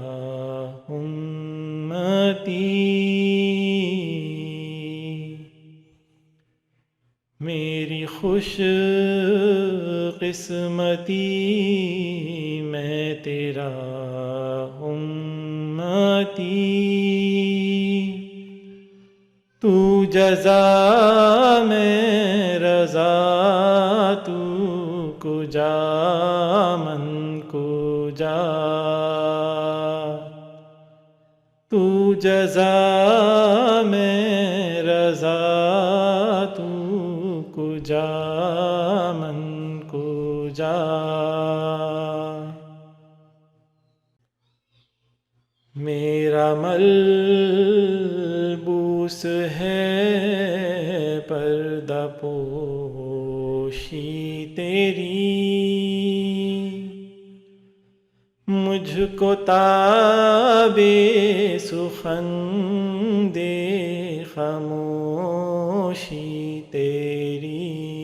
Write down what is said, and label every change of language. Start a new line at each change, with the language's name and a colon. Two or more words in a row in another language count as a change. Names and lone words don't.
Urdu: امتی، میری خوش قسمتی میں تیرا امتی، تو جزا میں رضا
Persian: تو کجا من کجا،
Urdu: تو جزا میں رضا
Persian: تو کجا من کجا،
Urdu: میرا ملبوس ہے پردہ پوشی تیری، مجھ کو تاب سخن دے خاموشی تیری،